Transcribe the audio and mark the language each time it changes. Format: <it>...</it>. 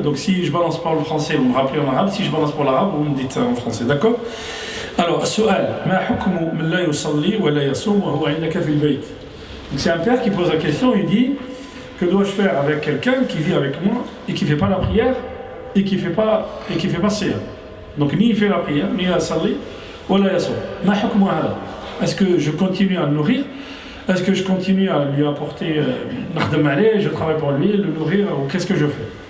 <fr>Donc si je balance par le français, vous me rappelez en arabe. Si je balance pour l'arabe, vous me dites en français, d'accord?</fr> <ar>Alors, السؤال ما حكم من لا يصلي ولا يصوم وهو عندك في البيت.</ar> <fr>Donc c'est un père qui pose la question, il dit que dois-je faire avec quelqu'un qui vit avec moi et qui fait pas la prière et qui fait pas siyam. Donc ni il fait la prière, ni il</fr> <ar>صلي ولا يصوم. ما حكم هذا?</ar> <fr>Est-ce que je continue à le nourrir? Est-ce que je continue à lui apporter je travaille pour lui, le nourrir, ou qu'est-ce que je fais?</fr>